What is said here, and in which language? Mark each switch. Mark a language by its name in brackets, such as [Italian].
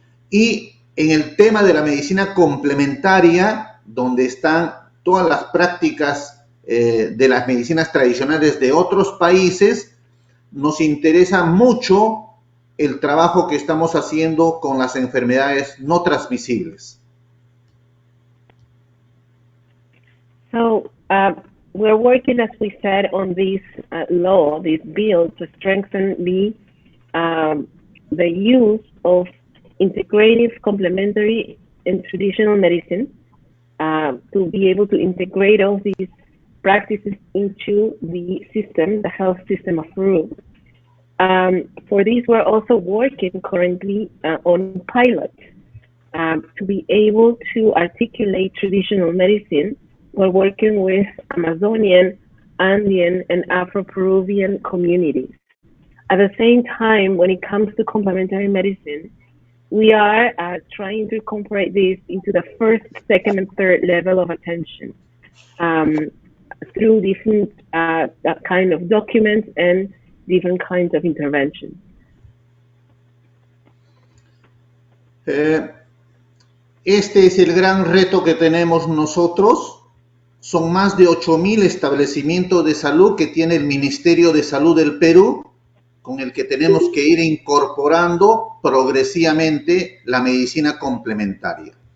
[Spanish] Y en el tema de la medicina complementaria, donde están todas las prácticas de las medicinas tradicionales de otros países, nos interesa mucho el trabajo que estamos haciendo con las enfermedades no transmisibles. [English] So we're working, as we said, on this law, this bill, to strengthen the use of integrative, complementary, and traditional medicine, to be able to integrate all these practices into the system, the health system of Peru. For this, we're also working currently on pilots to be able to articulate traditional medicine. We're working with Amazonian, Andean, and Afro-Peruvian communities. At the same time, when it comes to complementary medicine, we are trying to incorporate this into the first, second, and third level of attention through different kind of documents and different kinds of interventions. [Spanish] Este es el gran reto que tenemos nosotros. Son más de 8,000 establecimientos de salud que tiene el Ministerio de Salud del Perú, con el que tenemos que ir incorporando progresivamente la medicina complementaria.